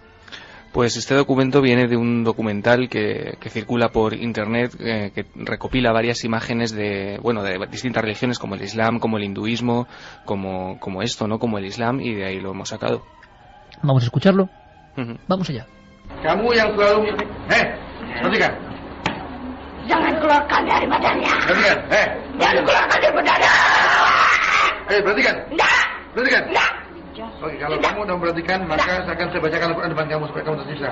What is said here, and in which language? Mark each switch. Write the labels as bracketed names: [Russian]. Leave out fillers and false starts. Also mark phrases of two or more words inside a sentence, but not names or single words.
[Spanish] Pues este documento viene de un documental que circula por internet, que recopila varias imágenes de distintas religiones, como el Islam, como el hinduismo, como esto, ¿no?, como el Islam, y de ahí lo hemos sacado. Vamos a escucharlo. Vamos allá. [Indonesian] Kamu yang selalu perhatikan. Jangan keluarkan dari badannya. Perhatikan. Jangan keluarkan dari badannya. Perhatikan. Perhatikan. Oke, kalau kamu udah memperhatikan, maka saya akan bacakan Al-Quran depan kamu supaya kamu tersisa.